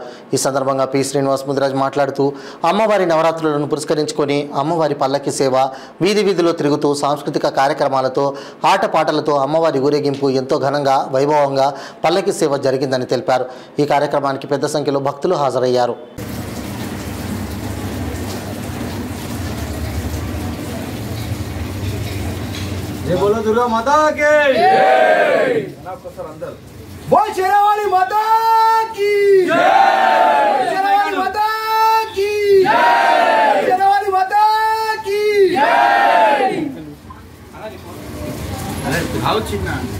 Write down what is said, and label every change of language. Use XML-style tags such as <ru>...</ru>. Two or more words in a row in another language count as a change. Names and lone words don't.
<te>ఈ సందర్భంగా పి శ్రీనివాస్ ముదిరాజ్ మాట్లాడుతూ అమ్మవారి నవరాత్రులను పురస్కరించుకొని అమ్మవారి పల్లకి సేవ, వీధి వీధిలో తిరుగుతూ సాంస్కృతిక కార్యక్రమాలతో ఆటపాటలతో అమ్మవారి ఊరేగింపు ఎంతో ఘనంగా వైభవంగా పల్లకి సేవ జరిగిందని తెలిపారు. ఈ కార్యక్రమానికి పెద్ద సంఖ్యలో భక్తులు హాజరయ్యారు.</te> <hi>बोलो दुर्गा माता के बोल शेरावाली माता की शेरावाली माता की शेरावाली माता की अरे आओ चिन्ना</hi>